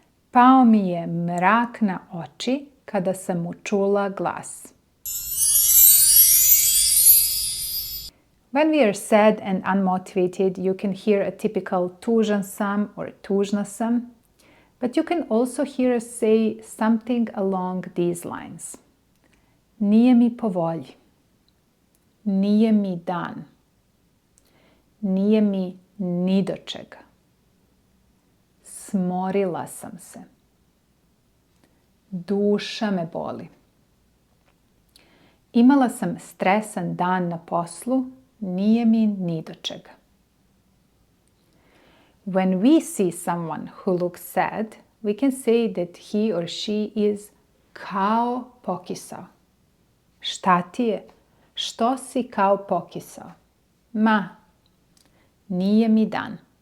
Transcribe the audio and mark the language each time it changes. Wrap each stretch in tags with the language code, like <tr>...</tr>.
<sr>Pao mi je mrak na oči kada sam mu čula glas.</sr> <en>When we are sad and unmotivated, you can hear a typical</en> <sr>tužan sam</sr> <en>or</en> <sr>tužna sam,</sr> <en>but you can also hear us say something along these lines.</en> <sr>Nije mi po volji. Nije mi dan. Nije mi ni do čega. Smorila sam se. Duša me boli. Imala sam stresan dan na poslu, nije mi ni do čega.</sr> <en>When we see someone who looks sad, we can say that he or she is</en> <sr>kao pokisao. Šta ti je? Što si kao pokisao? Ma, nije mi dan.</sr>